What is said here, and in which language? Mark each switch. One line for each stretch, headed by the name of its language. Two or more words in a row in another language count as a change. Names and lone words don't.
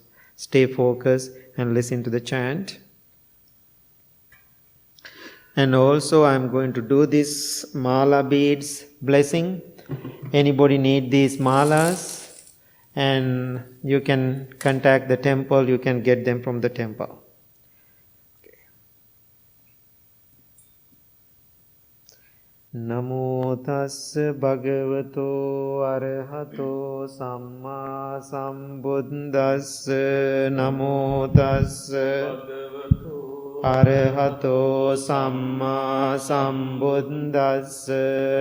English: Stay focused and listen to the chant. And also I am going to do this mala beads blessing. Anybody need these malas? And you can contact the temple, you can get them from the temple.
Pali: Namo tassa bhagavato arahato samma sambuddhassa. Namo tassa bhagavato arahato samma sambuddhassa.